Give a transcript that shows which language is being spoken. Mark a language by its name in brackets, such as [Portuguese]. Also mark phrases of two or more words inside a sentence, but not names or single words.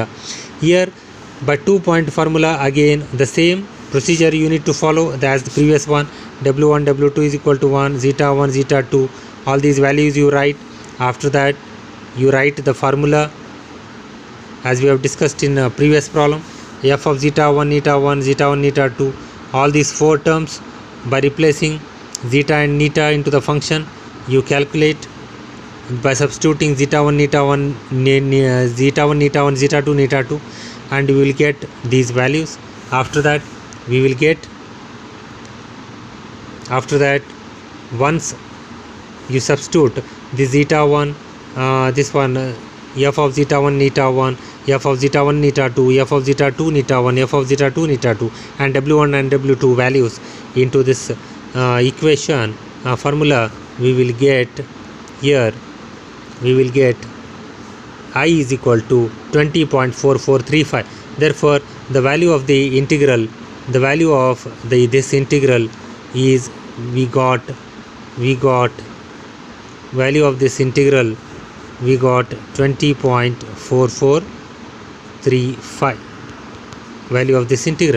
[English] Here by 2-point formula, again the same procedure you need to follow as the previous one. W1 W2 is equal to 1, zeta 1 zeta 2, all these values you write. After that you write the formula as we have discussed in a previous problem, f of zeta 1 eta 1 zeta 1 eta 2, all these 4 terms. By replacing zeta and eta into the function, you calculate by substituting zeta 1 eta 1 zeta 1 eta 1 zeta 2 eta 2, and you will get these values. After that once you substitute the zeta 1 this one f of zeta 1 eta 1, f of zeta 1 eta 2, f of zeta 2 eta 1, f of zeta 2 eta 2, and w1 and w2 values into this equation formula, we will get here, we will get I is equal to 20.4435. Therefore the value of the integral, the value of this integral is we got value of this integral, we got 20.4435 value of this integral.